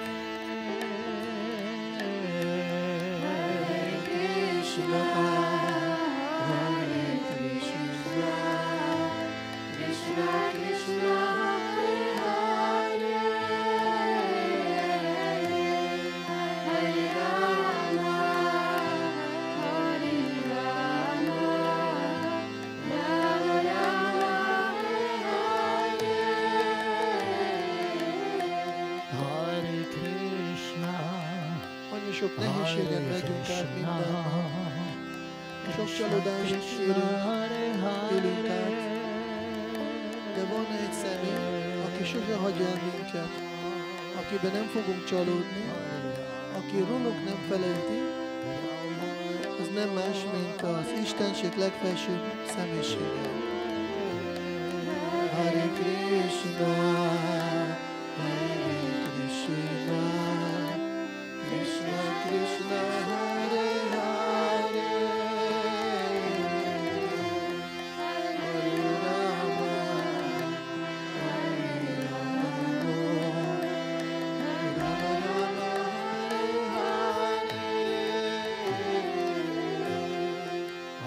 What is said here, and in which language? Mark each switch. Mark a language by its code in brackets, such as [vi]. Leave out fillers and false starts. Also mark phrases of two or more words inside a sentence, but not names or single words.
[hu] Hare Krishna, Hare Krishna, Krishna Krishna, Hare Hare, Hare Rama, Hare Rama, Rama Rama, Hare Krishna, annyi sok nehézségen megyünk át mindenben. Sok csalódást élünk át. De van egy személy, aki sose hagy el minket, akiben nem fogunk csalódni, aki rólunk nem felejti, az nem más, mint az Istenség legfelsőbb személyisége. Hare Krishna, Hare Krishna, Krishna Krishna, Hare Hare, Hare Rama, Hare Rama, Rama Rama, Hare Hare.